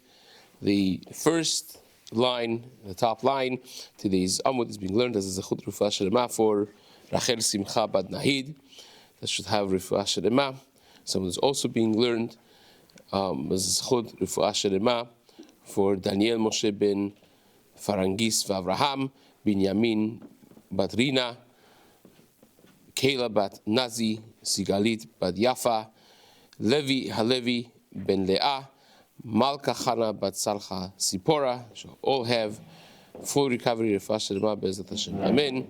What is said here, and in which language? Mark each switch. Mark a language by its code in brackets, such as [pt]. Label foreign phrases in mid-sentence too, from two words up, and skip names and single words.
[en] The first line, the top line, today's Amud is being learned as a [he] זכות רפואה שלמה [en] for Rachel Simcha Bad Nahid. That should have [he] רפואה שלמה. [en] Someone is also being learned as a Zechut Refuah Shelema for Daniel Moshe ben Farangis v'Avraham, Binyamin Bat Rina, Kayla bat Nazi, Sigalit bat Yafa, Levi Halevi ben Leah, Malka Chana bat Salcha Sipora, shall all have full recovery of [he] השם בעזרת השם. [en] Amen.